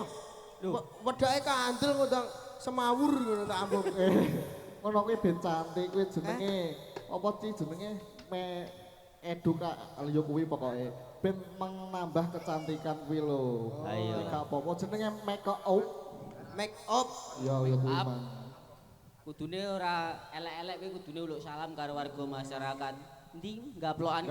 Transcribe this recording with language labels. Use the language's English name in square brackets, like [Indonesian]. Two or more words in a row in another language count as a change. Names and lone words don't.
[Javanese] Wedake kandel ngundang semawur ngono tak ambung. Ngono kuwi ben cantik kuwi jenenge. Apa sih jenenge? Eduka yo kuwi pokoke. Ben [Indonesian] menambah kecantikan [Javanese] kuwi lho. Ayo. Gak apa-apa jenenge [English] make up. Make up. [Javanese] Ya kuwi Up. mang. Kudune ora elek-elek kowe kudune uluk salam karo warga masyarakat. Endi gaplokan